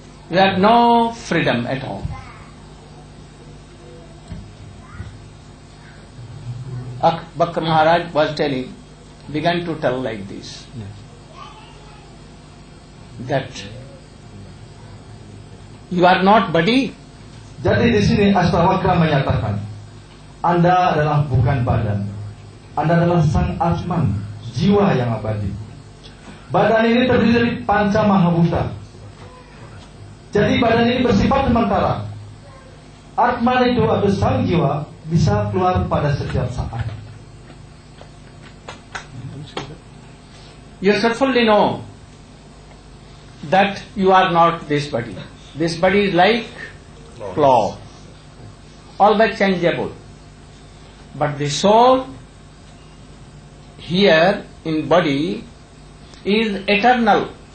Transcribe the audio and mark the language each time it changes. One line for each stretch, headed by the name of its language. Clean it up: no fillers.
English: You have no freedom at all. Bakr Maharaj was began to tell like this, that you are not body.
Indonesian: Jadi di sini Ashtavakra menyatakan, Anda adalah bukan badan. Anda adalah sang Atman, jiwa yang abadi. Badan ini terdiri dari panca mahabhuta. Jadi badan ini bersifat sementara. Atman itu atau sang jiwa bisa keluar pada setiap saat.
English: You should fully know that you are not this body. This body is like cloth, always changeable. But the soul here in body is eternal.